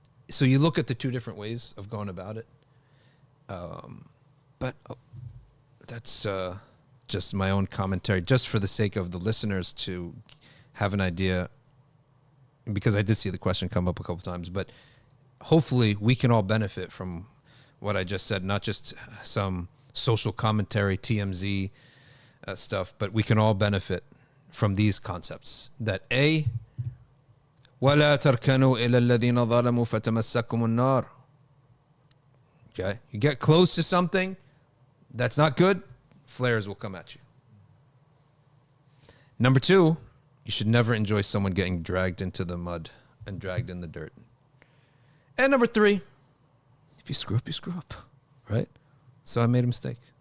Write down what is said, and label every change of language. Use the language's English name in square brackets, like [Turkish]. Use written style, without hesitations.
[English] So you look at the two different ways of going about it. But that's just my own commentary, just for the sake of the listeners to have an idea, because I did see the question come up a couple times. But hopefully we can all benefit from what I just said, not just some social commentary, TMZ stuff, but we can all benefit from these concepts. That A, [Arabic] وَلَا تَرْكَنُوا إِلَى الَّذِينَ ظَلَمُوا فَتَمَسَّكُمُ النَّارِ. [English] Okay, you get close to something that's not good, flares will come at you. Number two, you should never enjoy someone getting dragged into the mud and dragged in the dirt. And number three, if you screw up, you screw up, right? So I made a mistake.